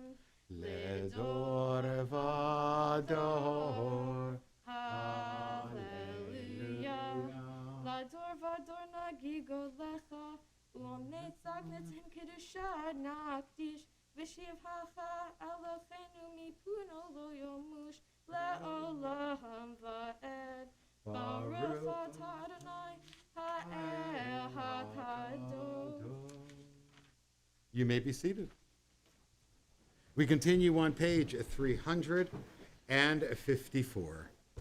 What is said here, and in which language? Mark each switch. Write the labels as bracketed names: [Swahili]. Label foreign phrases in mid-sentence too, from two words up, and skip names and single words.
[Hebrew] לדור ודור. Hallelujah. לדור ודור נגיד גדלך ולנצח נצחים קדושתך נקדיש ושבחך אלהינו מפינו לא ימוש לעולם ועד. ברוך אתה יהוה האל הקדוש. [English] You may be seated. We continue on page 354.